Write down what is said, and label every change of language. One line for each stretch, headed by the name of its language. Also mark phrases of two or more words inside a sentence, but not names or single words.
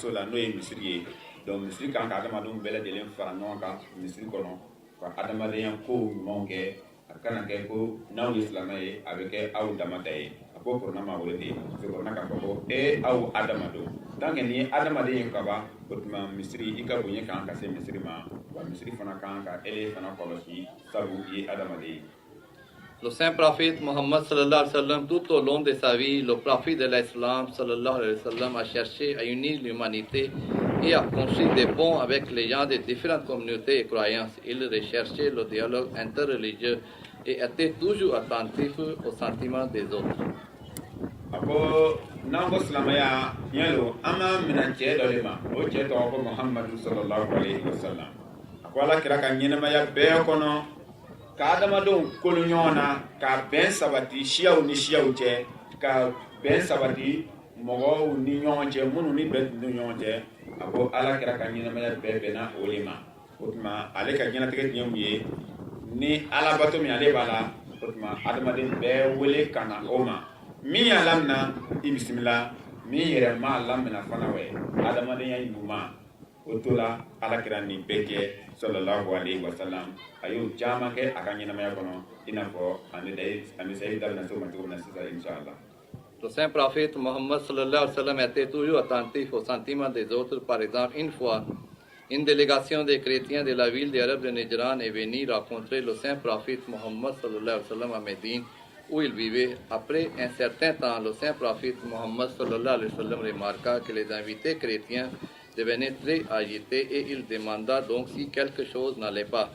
Bambara: so la n'o ye misiri ye donc misiri kan ka adamadenw bɛɛ lajɛlen fara ɲɔgɔn kan misiri kɔnɔ ka adamadenya kow ɲumanw kɛ a kana kɛ ko n'aw ye silamɛ ye a bɛ kɛ aw dama ta ye a ko korona ma wele de korona k'a fɔ ko aw adamadenw
French: tant que
Bambara: ni ye adamaden ye ka ban o tuma misiri i ka bonya kan ka se misiri ma wa misiri fana kan ka ele fana kɔlɔsi sabu i ye adamaden ye.
French: Le saint prophète Mohammed
Arabic: صلى الله عليه وسلم,
French: tout au long de sa vie, le prophète de l'islam
Arabic: صلى الله عليه وسلم
French: a cherché à unir l'humanité et à construire des ponts avec les gens de différentes communautés et croyances. Il recherchait le dialogue interreligieux et était toujours attentif aux sentiments des autres.
Bambara: Ako n'an ko silamɛya yalo an b'a minɛ cɛ dɔ de ma o cɛ tɔgɔ ko Muhammadu
Arabic: صلى الله عليه وسلم
Bambara: a ko ala kira ka ɲɛnamaya bɛɛ kɔnɔ ka adamadenw kolo ɲɔgɔn na ka bɛn sabati siyaw ni siyaw cɛ ka bɛn sabati mɔgɔw ni ɲɔgɔn cɛ minnu ni bɛn ni ɲɔgɔn cɛ a ko ala kira ka ɲɛnamaya bɛɛ bɛnna o de ma o tuma ale ka ɲɛnatigɛ tiɲɛ mun ye ni alabato min ale b'a la o tuma adamaden bɛɛ wele ka na o ma min y'a lamina i bisimila min yɛrɛ m'a lamina fana wɛ adamadenya ɲuman o to la ala kira nin bɛɛ kɛ
Arabic: صلى الله عليه وسلم
Bambara: a y'o caman kɛ a ka ɲɛnamaya kɔnɔ i n'a fɔ an bɛ sayi da bɛna se o ma cogo min na sisan inshallah.
French: Le saint prophète Mohammed
Arabic: صلى الله عليه وسلم
French: était toujours attentif aux sentiments des autres. Par exemple, une fois, une délégation des chrétiens de la ville d'Arab de Nejran est venue rencontrer le saint prophète Mohammed
Arabic: صلى الله عليه وسلم
French: à Médine, où il vivait. Après un certain temps, le saint prophète Mohammed
Arabic: صلى الله عليه وسلم
French: remarqua que les invités chrétiens devenaient très agités et il demanda donc si quelque chose n'allait pas.